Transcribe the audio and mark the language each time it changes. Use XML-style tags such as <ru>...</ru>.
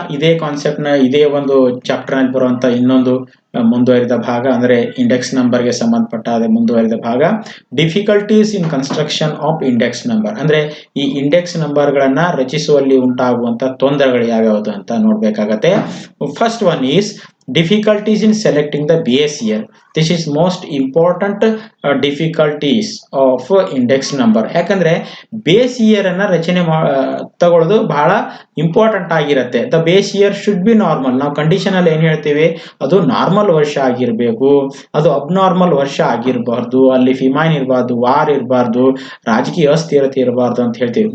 <kn>ಇದೇ ಕಾನ್ಸೆಪ್ಟ್ ನ ಇದೇ ಒಂದು ಚಾಪ್ಟರ್ ನಲ್ಲಿ ಬರುವಂತ ಇನ್ನೊಂದು ಮುಂದುವರಿದ ಭಾಗ ಅಂದ್ರೆ ಇಂಡೆಕ್ಸ್ ನಂಬರ್ ಗೆ ಸಂಬಂಧಪಟ್ಟ ಮುಂದುವರಿದ ಭಾಗ,</kn> <en>Difficulties in construction of index number.</en> <kn>ಅಂದ್ರೆ ಈ ಇಂಡೆಕ್ಸ್ ನಂಬರ್ ಗಳನ್ನ ರಚಿಸುವಲ್ಲಿ ಉಂಟಾಗುವಂತ ತೊಂದರೆಗಳು ಯಾವ್ಯಾವುದು ಅಂತ ನೋಡ್ಬೇಕಾಗತ್ತೆ.</kn> <en>First one is difficulties in selecting the base year. This is most important difficulties of index number.</en> <kn>ಯಾಕಂದ್ರೆ ಬೇಸ್ ಇಯರ್ ಅನ್ನ ರಚನೆ ತಗೊಳ್ಳೋದು ಬಹಳ ಇಂಪಾರ್ಟೆಂಟ್ ಆಗಿರುತ್ತೆ.</kn> <en>The base year should be normal.</en> <kn>ನಾವು ಕಂಡೀಷನ್ ಅಲ್ಲಿ ಏನ್ ಹೇಳ್ತೀವಿ, ಅದು ನಾರ್ಮಲ್ ವರ್ಷ ಆಗಿರ್ಬೇಕು, ಅದು ಅಬ್ನಾರ್ಮಲ್ ವರ್ಷ ಆಗಿರಬಾರ್ದು, ಅಲ್ಲಿ ಫಿಮೈನ್ ಇರಬಾರ್ದು, ವಾರ್ ಇರಬಾರ್ದು, ರಾಜಕೀಯ ಅಸ್ಥಿರತೆ ಇರಬಾರ್ದು ಅಂತ ಹೇಳ್ತೀವಿ.</kn>